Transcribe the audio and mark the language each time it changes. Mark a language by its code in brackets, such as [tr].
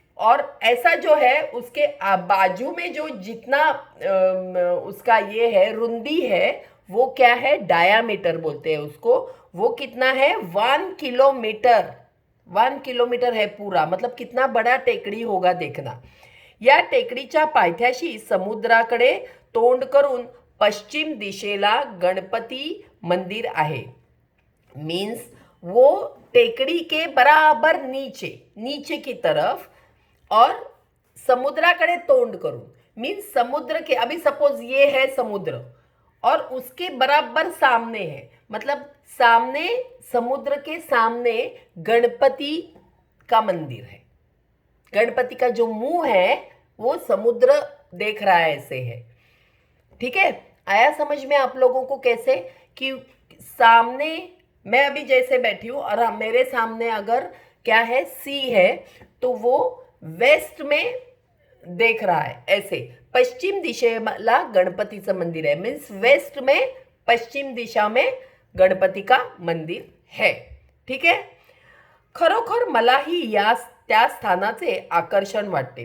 [hi] और ऐसा जो है उसके बाजू में जो जितना उसका ये है रुंदी है, वो क्या है, डायामीटर बोलते हैं उसको, वो कितना है, 1 किलोमीटर। 1 किलोमीटर है पूरा, मतलब कितना बड़ा टेकडी होगा देखना. [mr] या टेकडीच्या पायथ्याशी समुद्राकडे तोंड करून पश्चिम दिशेला गणपती मंदिर आहे. [hi] मीन्स वो टेकड़ी के बराबर नीचे, नीचे की तरफ, और [mr] समुद्राकडे तोंड करून, [hi] मीन्स समुद्र के, अभी सपोज ये है समुद्र और उसके बराबर सामने है, मतलब सामने, समुद्र के सामने गणपति का मंदिर है. गणपति का जो मुंह है वो समुद्र देख रहा है, ऐसे है. ठीक है, आया समझ में आप लोगों को कैसे, कि सामने मैं अभी जैसे बैठी हूँ और मेरे सामने अगर क्या है, सी है, तो वो वेस्ट में देख रहा है ऐसे. [mr] पश्चिम दिशेला गणपतीचं मंदिर आहे, [hi] मीन्स वेस्ट में पश्चिम दिशा में गणपती का मंदिर है. [mr] ठीक आहे. खरोखर मलाही त्या स्थानाचे आकर्षण वाटते.